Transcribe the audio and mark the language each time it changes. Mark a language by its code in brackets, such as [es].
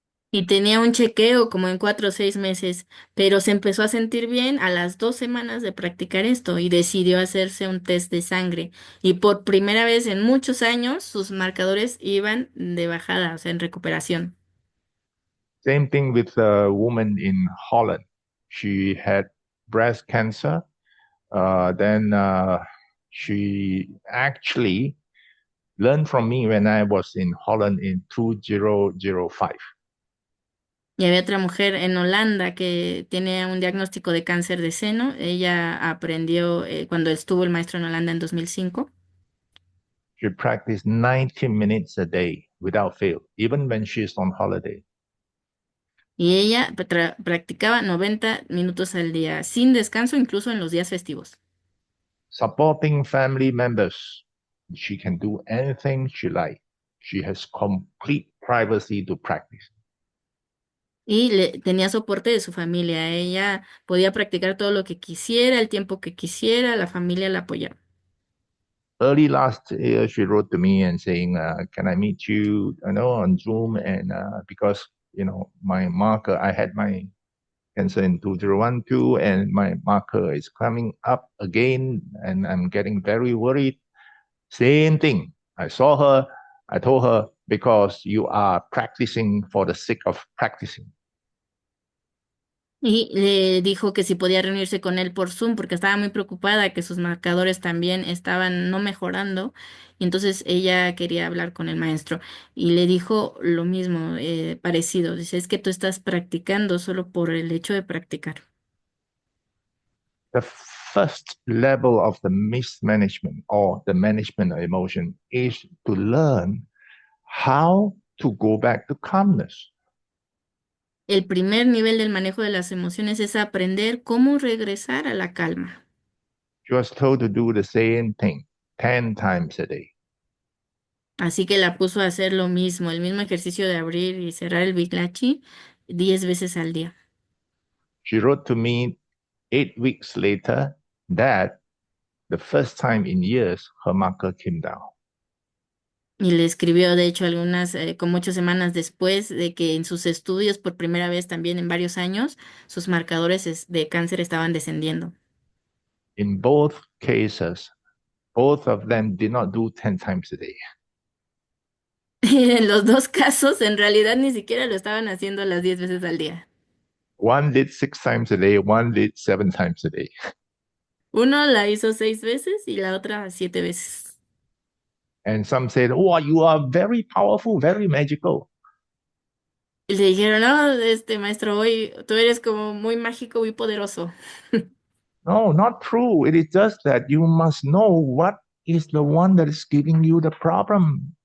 [es] Y tenía un chequeo como en 4 o 6 meses, pero se empezó a sentir bien a las 2 semanas de practicar esto y decidió hacerse un test de sangre. Y por primera vez en muchos años sus marcadores iban de bajada, o sea, en recuperación. [en] Same thing with a woman in Holland. She had breast cancer. Then she actually learned from me when I was in Holland in 2005. [es] Y había otra mujer en Holanda que tiene un diagnóstico de cáncer de seno. Ella aprendió cuando estuvo el maestro en Holanda en 2005. [en] She practiced 90 minutes a day without fail, even when she's on holiday. [es] Y ella practicaba 90 minutos al día, sin descanso, incluso en los días festivos. [en] Supporting family members. She can do anything she likes. She has complete privacy to practice. [es] Y tenía soporte de su familia. Ella podía practicar todo lo que quisiera, el tiempo que quisiera, la familia la apoyaba. [en] Early last year, she wrote to me and saying, "Can I meet you? I know on Zoom, and because my marker, I had my cancer in 2012, and my marker is coming up again, and I'm getting very worried." Same thing. I saw her. I told her because you are practicing for the sake of practicing. [es] Y le dijo que si podía reunirse con él por Zoom porque estaba muy preocupada que sus marcadores también estaban no mejorando. Y entonces ella quería hablar con el maestro y le dijo lo mismo, parecido. Dice, es que tú estás practicando solo por el hecho de practicar. [en] The first level of the mismanagement or the management of emotion is to learn how to go back to calmness. [es] El primer nivel del manejo de las emociones es aprender cómo regresar a la calma. [en] She was told to do the same thing 10 times a day. [es] Así que la puso a hacer lo mismo, el mismo ejercicio de abrir y cerrar el Bitlachi 10 veces al día. [en] She wrote to me 8 weeks later that the first time in years her marker came down. [es] Y le escribió, de hecho, algunas, como 8 semanas después de que en sus estudios, por primera vez también en varios años, sus marcadores de cáncer estaban descendiendo. [en] In both cases, Both of them did not do 10 times a day. [es] En los dos casos, en realidad ni siquiera lo estaban haciendo las 10 veces al día. [en] One did 6 times a day, one did 7 times a day. [es] Uno la hizo 6 veces y la otra 7 veces. [en] And some said, oh, you are very powerful, very magical. [es] Y le dijeron, no, maestro, hoy tú eres como muy mágico, muy poderoso. [en] No, not true. It is just that you must know what is the one that is giving you the problem.